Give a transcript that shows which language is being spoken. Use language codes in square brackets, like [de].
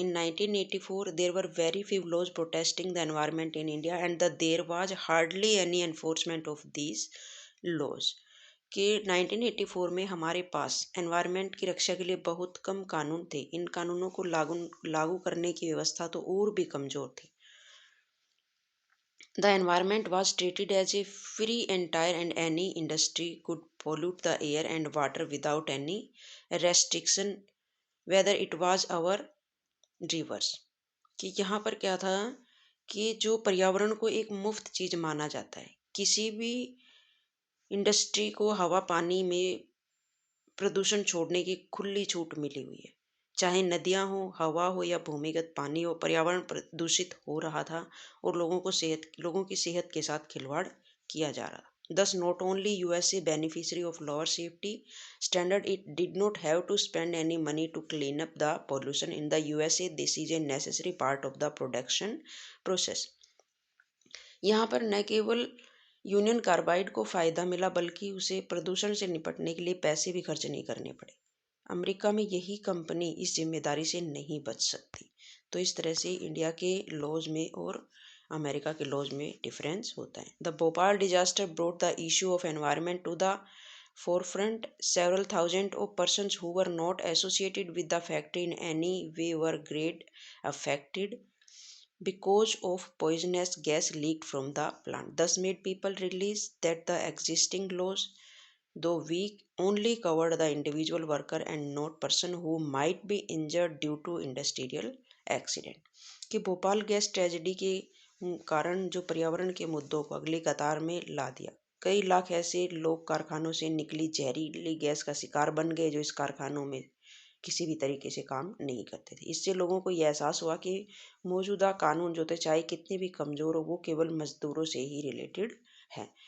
[en] In 1984 there were very few laws protesting the environment in India and there was hardly any enforcement of these laws. [hi] कि 1984 में हमारे पास environment की रक्षा के लिए बहुत कम कानून थे। इन कानूनों को लागू करने की व्यवस्था तो और भी कमज़ोर थी। [en] The environment was treated as a free entire and any industry could pollute the air and water without any restriction, whether it was our rivers। [hi] कि यहाँ पर क्या था कि जो पर्यावरण को एक मुफ्त चीज़ माना जाता है, किसी भी इंडस्ट्री को हवा पानी में प्रदूषण छोड़ने की खुली छूट मिली हुई है। चाहे नदियाँ हो, हवा हो या भूमिगत पानी हो, पर्यावरण प्रदूषित हो रहा था और लोगों की सेहत के साथ खिलवाड़ किया जा रहा था। [en] Thus, not only USA beneficiary of lower safety standard, it did not have to spend any money to clean up the pollution in the USA. This is a necessary part of the production process। [hi] यहाँ पर न केवल union carbide को फ़ायदा मिला बल्कि उसे प्रदूषण से निपटने के लिए पैसे भी खर्च नहीं करने पड़े। अमेरिका में यही कंपनी इस जिम्मेदारी से नहीं बच सकती। तो इस तरह से इंडिया के लॉज में और अमेरिका के लॉज में डिफरेंस होता है। [en] The Bhopal disaster brought the issue of environment to the forefront. Several thousand of persons who were not associated with the factory in any way were greatly affected because of poisonous gas leaked from the plant. Thus made people realize that the existing laws, though weak, only covered the individual worker and not person who might be injured due to industrial accident। [hi] कि Bhopal gas tragedy के कारण जो पर्यावरण के मुद्दों को अगली कतार में ला दिया। कई लाख ऐसे लोग कारखानों से निकली जहरीली गैस का शिकार बन गए जो इस कारखानों में किसी भी तरीके से काम नहीं करते थे। इससे लोगों को यह एहसास हुआ कि मौजूदा कानून जो थे चाहे कितने भी कमज़ोर हो वो केवल मजदूरों से ही रिलेटेड है।